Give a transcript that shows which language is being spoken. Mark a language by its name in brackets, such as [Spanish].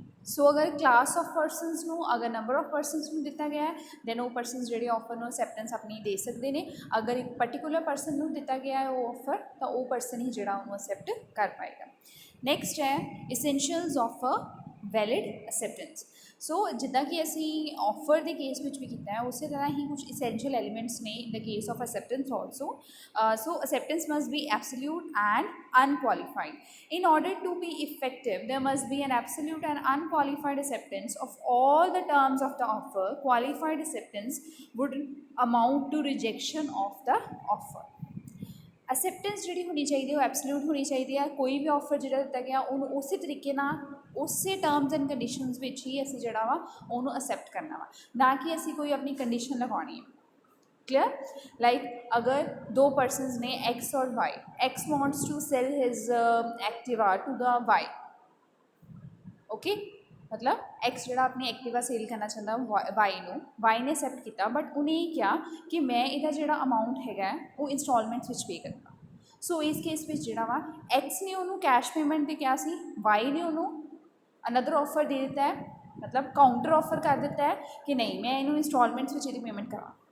[Punjabi] ਸੋ ਅਗਰ class of persons ਨੂੰ ਅਗਰ ਨੰਬਰ ਆਫ ਪਰਸਨਸ ਨੂੰ ਦਿੱਤਾ ਗਿਆ ਹੈ ਦੈਨ ਉਹ ਪਰਸਨਸ ਜਿਹੜੇ ਆਫਰ ਨੂੰ ਅਸੈਪਟੈਂਸ ਆਪਣੀ ਦੇ ਸਕਦੇ ਨੇ ਅਗਰ ਇੱਕ ਪਰਟੀਕੂਲਰ ਪਰਸਨ ਨੂੰ ਦਿੱਤਾ ਗਿਆ ਹੈ ਉਹ ਆਫਰ ਤਾਂ ਉਹ ਪਰਸਨ ਹੀ ਜਿਹੜਾ ਉਹਨੂੰ ਅਸੈਪਟ ਕਰ ਪਾਏਗਾ. [English] Next ਹੈ essentials of a valid acceptance. [Punjabi] ਸੋ ਜਿੱਦਾਂ ਕਿ ਅਸੀਂ ਆਫਰ ਦੇ ਕੇਸ ਵਿੱਚ ਵੀ ਕੀਤਾ ਹੈ ਉਸੇ ਤਰ੍ਹਾਂ ਹੀ ਕੁਝ ਇਸੈਂਸ਼ੀਅਲ ਐਲੀਮੈਂਟਸ ਨੇ [English] In the case of acceptance also. So acceptance must be absolute and unqualified. In order to be effective, there must be an absolute and unqualified acceptance of all the terms of the offer. Qualified acceptance would amount to rejection of the offer. [Punjabi] Acceptance ਜਿਹੜੀ ਹੋਣੀ ਚਾਹੀਦੀ ਉਹ absolute ਹੋਣੀ ਚਾਹੀਦੀ ਹੈ. ਕੋਈ ਵੀ offer ਜਿਹੜਾ ਦਿੱਤਾ ਗਿਆ ਉਹਨੂੰ ਉਸੇ ਤਰੀਕੇ ਨਾਲ ਉਸੇ ਟਰਮਸ ਐਂਡ ਕੰਡੀਸ਼ਨਸ ਵਿੱਚ ਹੀ ਅਸੀਂ ਜਿਹੜਾ ਵਾ ਉਹਨੂੰ ਅਸੈਪਟ ਕਰਨਾ ਵਾ ਨਾ ਕਿ ਅਸੀਂ ਕੋਈ ਆਪਣੀ ਕੰਡੀਸ਼ਨ ਲਗਾਉਣੀ ਹੈ. [English] Clear? Like [Hindi] अगर दो [English] persons ने X और Y, X wants to sell his Activa to the Y, okay? [Punjabi] मतलब X ਜਿਹੜਾ ਆਪਣੀ ਐਕਟਿਵਾ ਸੇਲ ਕਰਨਾ ਚਾਹੁੰਦਾ Y ਨੂੰ Y ਨੇ ਐਕਸੈਪਟ ਕੀਤਾ ਬਟ ਉਹਨੇ ਇਹ ਕਿਹਾ ਕਿ ਮੈਂ ਇਹਦਾ ਜਿਹੜਾ ਅਮਾਊਂਟ ਹੈਗਾ ਉਹ ਇੰਸਟਾਲਮੈਂਟਸ ਵਿੱਚ ਪੇ ਕਰਨਾ. ਸੋ ਇਸ ਕੇਸ ਵਿੱਚ ਜਿਹੜਾ ਵਾ X ਨੇ ਉਹਨੂੰ ਕੈਸ਼ ਪੇਮੈਂਟ 'ਤੇ ਕਿਹਾ ਸੀ Y ਨੇ ਉਹਨੂੰ ਅਨਦਰ ਆਫਰ ਦੇ ਦਿੱਤਾ ਹੈ ਮਤਲਬ ਕਾਊਂਟਰ ਆਫਰ ਕਰ ਦਿੱਤਾ ਹੈ ਕਿ ਨਹੀਂ ਮੈਂ ਇਹਨੂੰ ਇੰਸਟਾਲਮੈਂਟਸ ਵਿੱਚ ਇਹਦੀ ਪੇਮੈਂਟ ਕਰਾਂ.